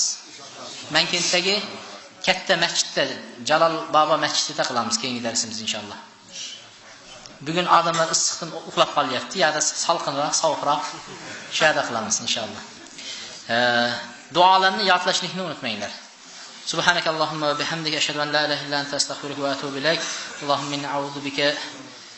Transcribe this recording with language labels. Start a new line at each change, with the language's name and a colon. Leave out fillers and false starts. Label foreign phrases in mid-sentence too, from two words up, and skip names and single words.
Uzbek: Mankenddagi katta masjidda, Jalol Bobo masjidida qilamiz keyingi darsimizni inshaalloh. Bugun odamlar issiqdan uxlab qolyapti, yo'da salqinroq, sovuqroq shada qilamiz inshaalloh. Duolarni yodlashlikni unutmanglar.
Arabic: سبحانك اللهم وبحمدك أشهد أن لا إله إلا أنت أستغفرك وأتوب إليك. اللهم إني أعوذ بك